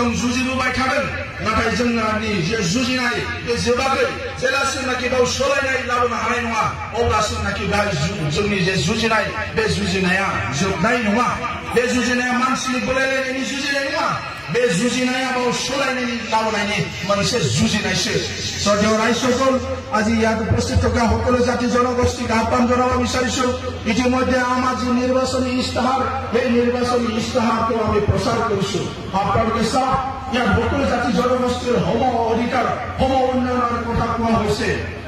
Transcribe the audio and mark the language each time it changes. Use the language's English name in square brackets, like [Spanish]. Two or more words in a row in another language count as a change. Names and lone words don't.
[Bodo] जुजिबोबाय थादों नाथाय जोंनि जे जुजिनाय बे जोबाखै जेब्लासिमनाखि बेयाव सोलायनाय लाबोनो हानाय नङा अब्लासिमनाखि जोंनि जे जुजिनाय बे जुजिनाया जोबनाय नङा बे जुजिनाया मानसिनि बोलायलायनायनि जुजिनाय नङा बे जुजिनाया बाव सोलायनायनि लाबोनायनि मोनसे जुजिनायसो [Assamese] সদীয় ৰাইজসকল আজি ইয়াত উপস্থিত থকা সকলো জাতি জনগোষ্ঠীক আহ্বান জনাব বিচাৰিছো ইতিমধ্যে আমাৰ যি নিৰ্বাচনী ইস্তাহাৰ সেই নিৰ্বাচনী ইস্তাহাৰটো আমি প্ৰচাৰ কৰিছো আপোনালোকে চাওক ইয়াত সকলো জাতি জনগোষ্ঠীৰ সম অধিকাৰ সম উন্নয়নৰ কথা কোৱা